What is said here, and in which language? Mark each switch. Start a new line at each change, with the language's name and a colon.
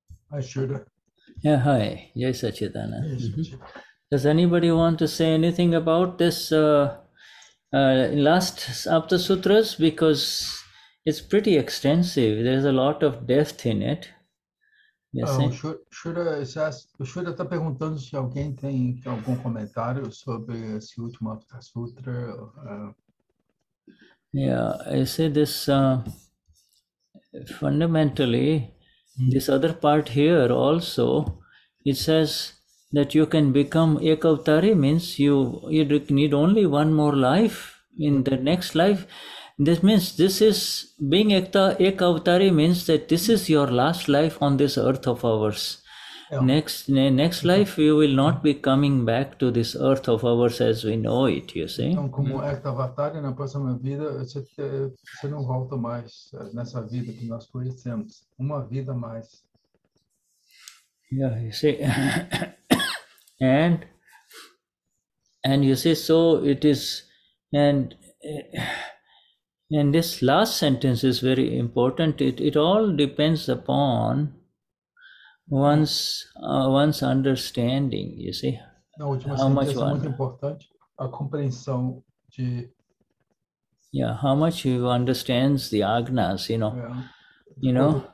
English: Hi, Shuddha. Yeah, hi. Jai Sachidana. Yes, Does anybody want to say anything about this last Aptasutras? Because it's pretty extensive. There's a lot of depth in it. You O see?
Portuguese: Shuddha está perguntando se alguém tem algum comentário sobre esse último Aptasutra.
English: Yeah, I say this fundamentally, this other part here also, it says that you can become Ekavatari, means you need only one more life in the next life. This means this is being Ekavatari means that this is your last life on this earth of ours. Next life you will not be coming back to this earth of ours as we know it, you see.
Portuguese: Então, como Ekavatari, na próxima vida, você não volta mais nessa vida que nós conhecemos. Uma vida a mais.
English: Yeah, you see. and you see, so it is, and this last sentence is very important. It all depends upon one's understanding, you see.
Portuguese: Na última sentença é muito importante, a compreensão de...
English: Yeah, how much you understands the agnas, you know.